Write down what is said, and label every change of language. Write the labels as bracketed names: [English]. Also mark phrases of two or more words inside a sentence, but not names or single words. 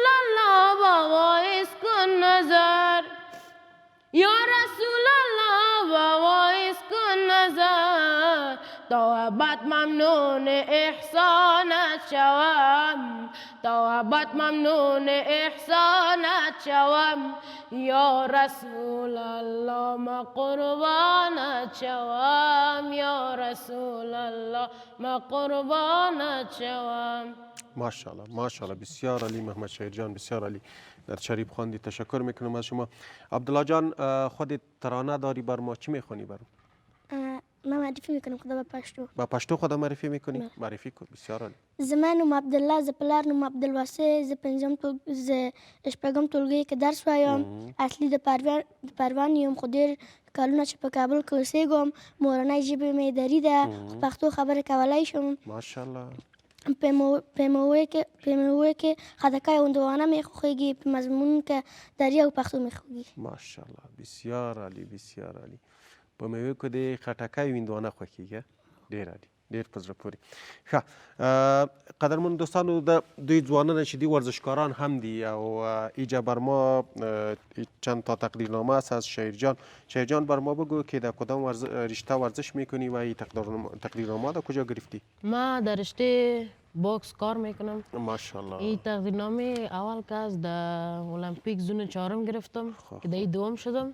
[Persian] الله با وایس کن نظر یا رسول الله با وایس کن نظر تا ابد ممنون احسانت شوم تا ابد ممنون احسانت شوم یا رسول الله ما قربانت شوم یا رسول الله ما قربانت شوم. ماشاءالله ماشاءالله بسیار عالی محمد شهیر جان بسیار عالی در شریف خواندی تشکر میکنم از شما. عبدالله جان خودت ترانه داری بر ما چی میخونی بر من معرفی میکنم خدا به پشتو با پشتو خود معرفی میکنی معرفی کن بسیار عالی. [Pashto] زما نوم عبدالله ز پلار نوم عبدالواسع ز شپږم ټولګي کې درس وایم اصلي د پروان یم خو ډېر کلونه چې په کابل کې اوسېږم مورنۍ ژبه مې دري ده خو پښتو خبرې کولی شم [Persian] ماشاءالله. [Pashto] PMO کې خټکی او هندوانه مې خوښېږي په مضمون کې دري او پښتو مې خوښېږي. [Persian] ماشاءالله بسیار عالی بسیار عالی. [Pashto] په میوه کې د خټکی او هندوانه خوښېږي ډېر عالی ډېر په زړه پورې. ښه قدرمن دوستانو د دوی ځوانان چې دي ورزشکاران هم دي او [Persian] اینجا بر ما چند تا تقدیرنامه است از شهیر جان. شهیر جان بر ما بگو که در کدام رشته ورزش میکنی و این تقدیرنامه در کجا گرفتی؟ ما در رشته بوکس کار میکنم. ماشاءالله. این تقدیرنامه اول که از در المپیک زون 4 گرفتم که در دوم شدم.